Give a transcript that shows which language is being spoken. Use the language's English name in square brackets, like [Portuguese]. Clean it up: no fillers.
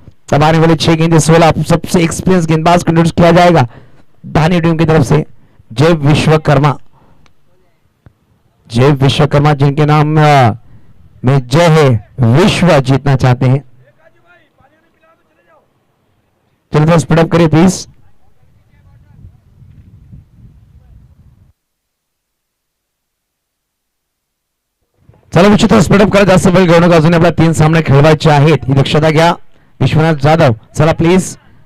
[Hindi] तब आने वाले 6 गेंदे 16 सबसे एक्सपीरियंस गेंदबाज को इंट्रोड्यूस किया जाएगा धानी टीम की तरफ से जय विश्वकर्मा। जय विश्वकर्मा जिनके नाम में जय है, विश्व जीतना चाहते हैं। चलो थोड़ा स्पीड अप करिए प्लीज। [Marathi] चला विचित्र स्पीड अप करा, जास्त वेळ घेऊ नका, अजून आपल्या 3 सामने खेळवायचे आहेत ही दक्षता घ्या। विश्वनाथ जाधव चला प्लीज।